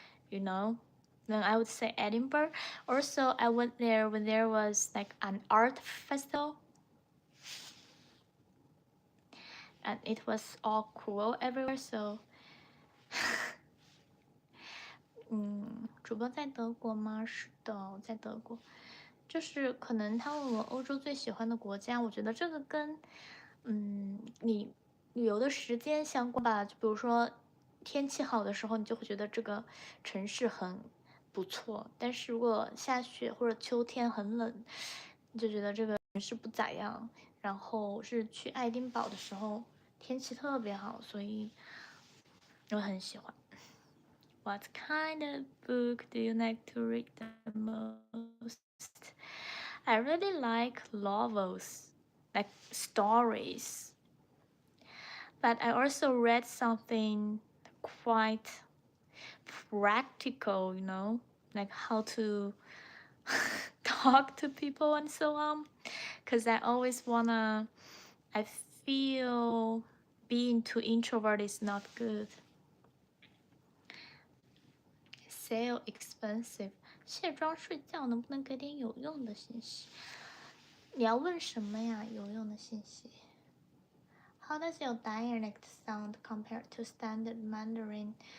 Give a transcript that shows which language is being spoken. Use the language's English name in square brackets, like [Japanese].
[English] You know? Then I would say Edinburgh. Also, I went there when there was like an art festival. And it was all cool everywhere, so [Chinese] 主播在德国吗？是的，我在德国。就是可能他问我欧洲最喜欢的国家，我觉得这个跟你旅游的时间相关吧。就比如说天气好的时候，你就会觉得这个城市很不错，但是如果下雪或者秋天很冷，你就觉得这个城市不咋样。然后是去爱丁堡的时候，天气特别好，所以我很喜欢。 [English] What kind of book do you like to read the most? I really like novels, like stories. But I also read something quite practical, like how to talk to people and so on. Because I feel being too introvert is not good. Sale expensive. [Chinese] 卸妆睡觉能不能给点有用的信息？你要问什么呀？有用的信息。 [English] How does your dialect sound compared to standard Mandarin?